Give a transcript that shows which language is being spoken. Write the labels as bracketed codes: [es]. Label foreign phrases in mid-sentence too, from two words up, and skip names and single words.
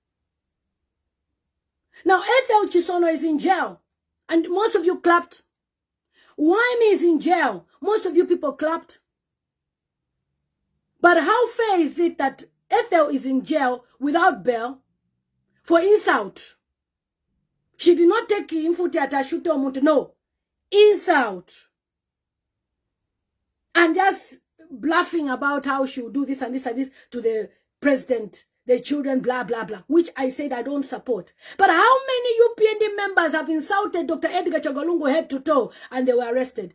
[en] Now, Ethel Chisono is in jail. And most of you clapped. Wine is in jail. Most of you people clapped. But how fair is it that Ethel is in jail without bail for insult? She did not take [bem] infuti atashute omuntu. [en] No. Insult. And just bluffing about how she will do this and this and this to the president, the children, blah, blah, blah, which I said I don't support. But how many UPND members have insulted Dr. Edgar Chagalungu head to toe and they were arrested?